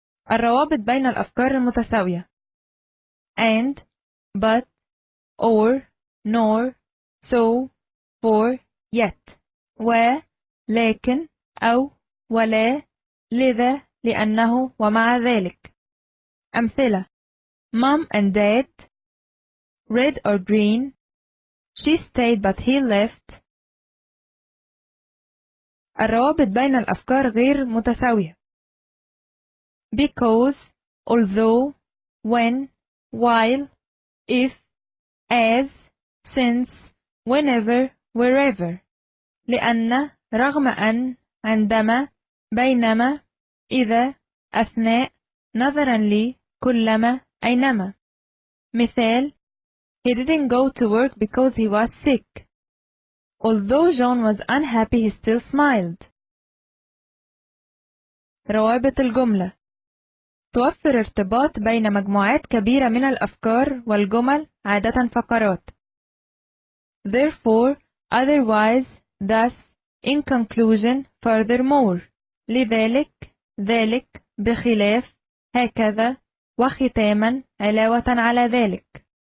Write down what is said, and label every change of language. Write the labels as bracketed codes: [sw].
[ar] الروابط بين الأفكار المتساوية. [en] and, but, or, nor, so, for, yet. [ar] و, لكن, أو, ولا, لذا, لأنه ومع ذلك. أمثلة: [en] Mom and Dad. Red or green. She stayed but he left. [ar] الروابط بين الأفكار غير متساوية. [en] Because, although, when, while, if, as, since, whenever, wherever. [ar] لأن، رغم أن، عندما، بينما، إذا، أثناء، نظرا ل، كلما، أينما. مثال: [en] He didn't go to work because he was sick. Although John was unhappy, he still smiled. [ar] روابط الجملة. توفر ارتباط بين مجموعات كبيرة من الأفكار والجمل، عادة فقرات. [en] Therefore, otherwise, thus, in conclusion, furthermore. [ar] لذلك، ذلك، بخلاف، هكذا، وختاما، علاوة على ذلك.